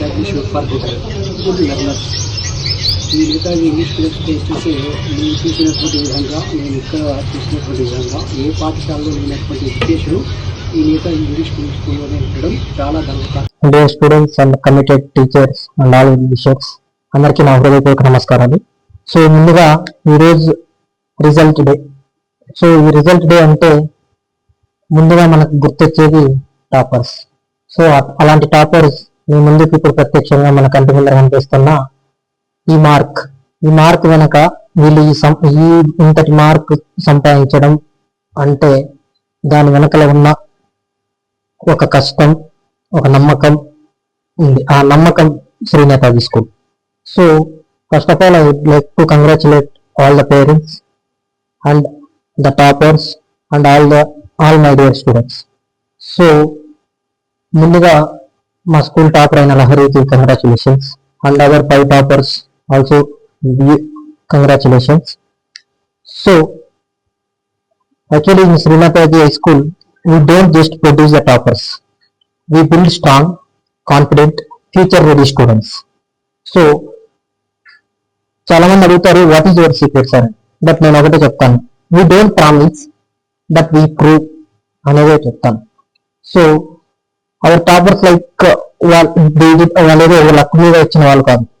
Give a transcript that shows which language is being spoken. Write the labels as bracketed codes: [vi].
[te] ఈ Netaji English test చేసి నేను చూసినటువంటి విధంగా, నేను ఇక్కడ చూసినటువంటి విధంగా ఏ పాఠశాలలో లేనటువంటి ఎడ్యుకేషన్ ఈ నేతాజీ ఇంగ్లీష్ స్కూల్లోనే ఉండడం చాలా గర్వకారణం. [en] Dear students and committed teachers and all viewers, [te] అందరికీ నా హృదయపూర్వక నమస్కారాలు. సో ముందుగా ఈరోజు రిజల్ట్ డే. సో ఈ రిజల్ట్ డే అంటే ముందుగా మనకు గుర్తొచ్చేది టాపర్స్. సో అలాంటి టాపర్స్ మీ ముందుకు ఇప్పుడు ప్రత్యక్షంగా మన కంటి ముందర కనిపిస్తున్న ఈ మార్క్ వెనక వీళ్ళు ఈ ఇంతటి మార్క్ సంపాదించడం అంటే దాని వెనకల ఉన్న ఒక కష్టం, ఒక నమ్మకం ఉంది. ఆ నమ్మకం Shri Netaji school. [en] So first of all I would like to congratulate all the parents and the toppers and all my dear students. So [te] ముందుగా మా స్కూల్ టాపర్ అయిన లహరికి [en] Congratulations and other 5 toppers also congratulations. So actually in Srinataji High School we don't just produce the toppers, we build strong, confident, future ready students. So [te] చాలా మంది అడుగుతారు [en] what is your secret sir, but [te] నేను ఒకటే చెప్తాను, [en] we don't promise but we prove [te] అనేదే చెప్తాను. [en] so our toppers like [te] వాళ్ళేదో luck మీద వచ్చిన వాళ్ళు కాదు.